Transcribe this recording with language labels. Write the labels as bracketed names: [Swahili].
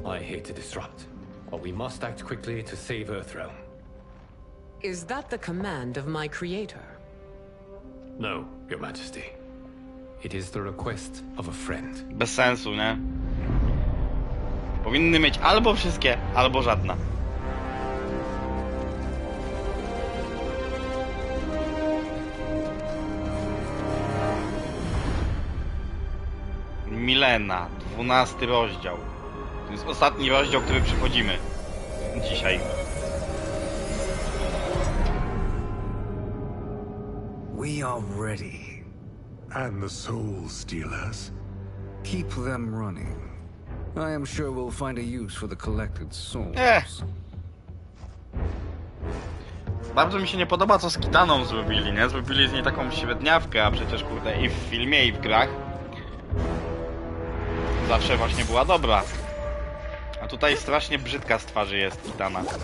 [English] I hate to disrupt, but we must act quickly to save Earthrealm. Is that the command of my creator? No, Your Majesty. It is the request of a friend. [Polish] Bez sensu, nie? Powinny mieć albo wszystkie, albo żadna. Milena, 12 rozdział. To jest ostatni rozdział, który przychodzimy dzisiaj. [English] We are ready. And the Soul Stealers? Keep them running. I am sure we'll find a use for the collected souls. [Polish] Bardzo mi się nie podoba, co z Kitaną zrobili, nie? Zrobili z niej taką średniawkę, a przecież kurde i w filmie, i w grach zawsze właśnie była dobra. A tutaj strasznie brzydka z twarzy jest Kitana.